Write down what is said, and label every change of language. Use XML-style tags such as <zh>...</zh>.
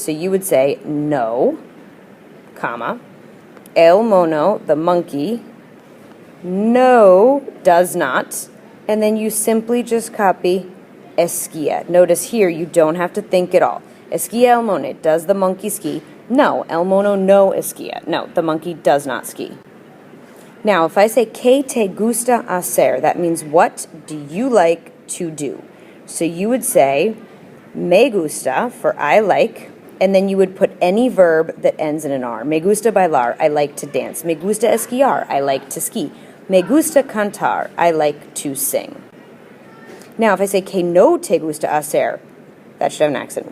<en>So you would say no, comma,</en> <es>el mono,</es> <en>the monkey, no, does not. And then you simply just copy esquia. Notice here you don't have to think at all.</en> <es>Esquia el mono,</es> <en>does the monkey ski?</en> <es>No, el mono no esquia.</es> <en>No, the monkey does not ski. Now, if I say</en> <es>¿qué te gusta hacer?</es> <en>That means what do you like to do? So you would say</en> <es>me gusta,</es> <en>for I like, and then you would put any verb that ends in an R.</en> <es>Me gusta bailar,</es> <en>I like to dance.</en> <es>Me gusta esquiar,</es> <en>I like to ski.</en> <es>Me gusta cantar,</es> <en>I like to sing. Now, if I say</en> <es>que no te gusta hacer,</es> <en>that should have an accent.</en>